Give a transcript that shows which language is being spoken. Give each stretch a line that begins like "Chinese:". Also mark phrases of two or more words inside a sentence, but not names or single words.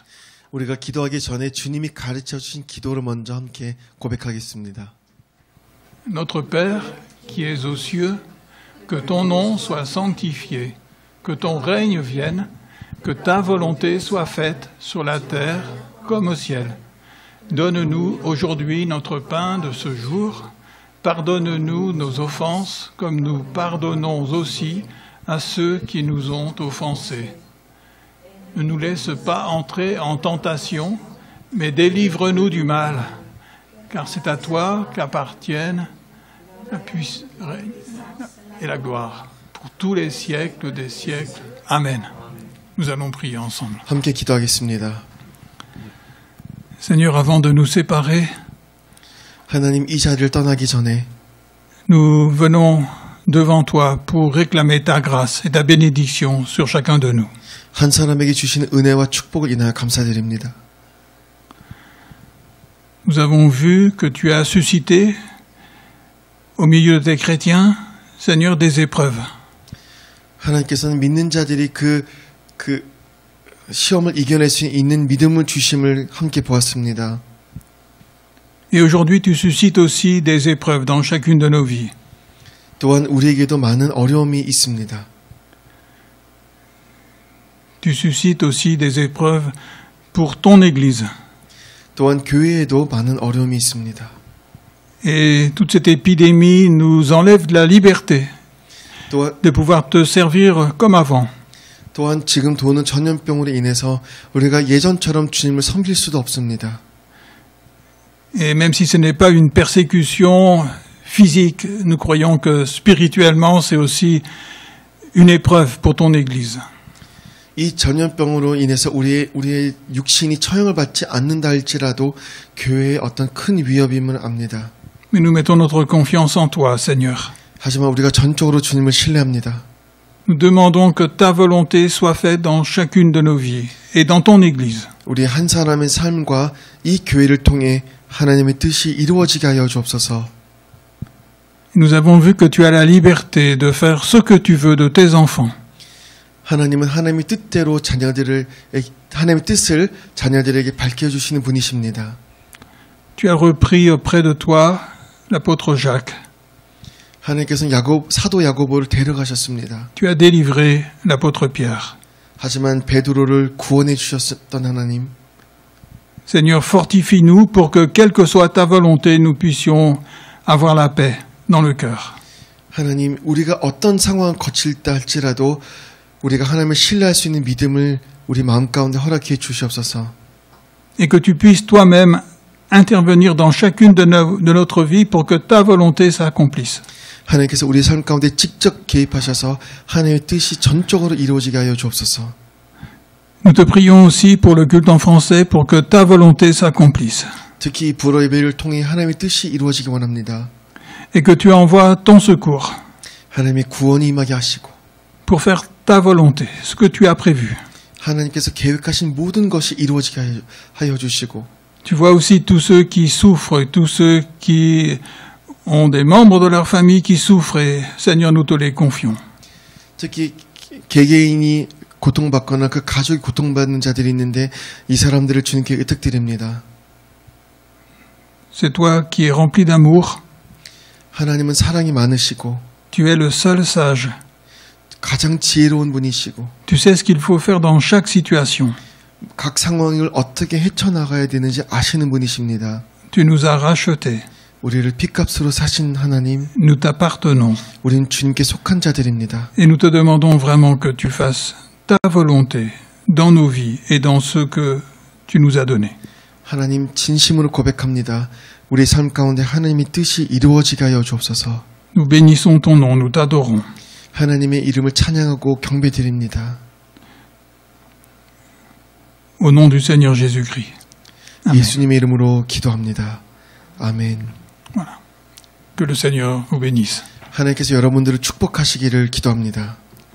Korean: 우리가 기도하기 전에 주님이 가르쳐 주신 기도를 먼저 함께 고백하겠습니다.
French: Notre Père qui es aux cieux, que ton nom soit sanctifié, que ton règne vienne, que ta volonté soit faite sur la terre comme au ciel. Donne-nous aujourd'hui notre pain de ce jour. Pardonne-nous nos offenses comme nous pardonnons aussi à ceux qui nous ont offensés. Ne nous laisse pas entrer en tentation, mais délivre-nous du mal, car c'est à toi qu'appartiennent la puissance et la gloire pour tous les siècles des siècles. Amen. Nous allons prier ensemble.
Korean: 함께 기도하겠습니다.
French: Seigneur, avant de nous séparer,
Korean: 하나님, 이 자리를 떠나기 전에
French: nous venons devant toi pour réclamer ta grâce et ta bénédiction sur chacun de nous.
Korean: 한 사람에게 주시는 은혜와 축복을 인하여 감사드립니다.
French: Nous avons vu que tu as suscité au milieu des chrétiens, Seigneur, des épreuves.
Korean: 하나님께서는 믿는 자들이 그 시험을 이겨낼 수 있는 믿음을 주심을 함께 보았습니다.
French: Et aujourd'hui, tu suscites aussi des épreuves dans chacune de nos vies.
Korean: 또한 우리에게도 많은 어려움이 있습니다.
French: Tu suscites aussi des épreuves pour ton Église.
Korean: 또한 교회에도 많은 어려움이 있습니다.
French: Et toute cette épidémie nous enlève de la liberté de pouvoir te servir comme avant.
Korean: 또한 지금 도는 전염병으로 인해서 우리가 예전처럼 주님을 섬길 수도 없습니다.
French: Et même si ce n'est pas une persécution physique, nous croyons que spirituellement c'est aussi une épreuve pour ton Église.
Korean: 이 전염병으로 인해서 우리의 육신이 처형을 받지 않는다 할지라도 교회에 어떤 큰 위협임을 압니다.
French: Mais nous mettons notre confiance en toi, Seigneur.
Korean: 하지만 우리가 전적으로 주님을 신뢰합니다.
French: Nous demandons que ta volonté soit faite dans chacune de nos vies et dans ton Église.
Korean: 우리 한 사람의 삶과 이 교회를 통해 하나님의 뜻이 이루어지게 하여 주옵소서.
French: Nous avons vu que tu as la liberté de faire ce que tu veux de tes enfants.
Korean: 하나님은 하나님의 뜻대로 하나님의 뜻을 자녀들에게 밝혀주시는 분이십니다.
French: Tu as repris auprès de toi l'apôtre Jacques.
Korean: 하나님께서는 사도 야고보를 데려가셨습니다.
French: Tu as délivré l'apôtre Pierre.
Korean: 하지만 베드로를 구원해 주셨던 하나님.
French: Seigneur, fortifie-nous pour que, quelle que soit ta volonté, nous puissions avoir la paix dans le cœur.
Korean: 하나님, 우리가 어떤 상황을 거칠다 할지라도 우리가 하나님을 신뢰할 수 있는 믿음을 우리 마음 가운데 허락해 주시옵소서.
French: Et que tu puisses toi-même intervenir dans chacune de notre vie pour que ta volonté s'accomplisse.
Korean: 하나님께서 우리 삶 가운데 직접 개입하셔서 하나님의 뜻이 전적으로 이루어지게 하여 주옵소서.
French: Nous te prions aussi pour le culte en français pour que ta volonté s'accomplisse.
Korean: 특히 불어 예배를 통해 하나님의 뜻이 이루어지기 원합니다.
French: Et que tu envoies ton secours
Korean: 하나님의 구원이 임하게 하시고
French: pour faire ta volonté, ce que tu as prévu.
Korean: 하나님께서 계획하신 모든 것이 이루어지게 하여 주시고
French: Tu vois aussi tous ceux qui souffrent, tous ceux qui ont des membres de leur famille qui souffrent, et Seigneur, nous te les confions.
Korean: 특히 개개인이 고통받거나 그 가족이 고통받는 자들이 있는데 이 사람들을 주님께 의탁드립니다.
French: C'est toi qui es rempli d'amour.
Korean: 하나님은 사랑이 많으시고
French: Tu es le seul sage.
Korean: 가장 지혜로운 분이시고
French: Tu sais ce qu'il faut faire dans chaque situation.
Korean: 각 상황을 어떻게 헤쳐나가야 되는지 아시는 분이십니다.
French: Tu nous as rachetés.
Korean: 우리를 핏값으로 사신 하나님,
French: Nous t'appartenons.
Korean: 우리는 주님께 속한 자들입니다.
French: Et nous te demandons vraiment que tu fasses ta volonté dans nos vies et dans ce que tu nous as donné.
Korean: 하나님, 진심으로 고백합니다. 우리 삶 가운데 하나님의 뜻이 이루어지게 하여 주옵소서.
French: Nous bénissons ton nom, nous t'adorons.
Korean: 하나님의 이름을 찬양하고 경배드립니다.
French: Au nom du Seigneur Jésus-Christ. Amen.
Korean: 예수님의 이름으로 기도합니다. 아멘.
French: Voilà. Que le Seigneur vous bénisse.
Korean: 하나님께서 여러분들을 축복하시기를 기도합니다.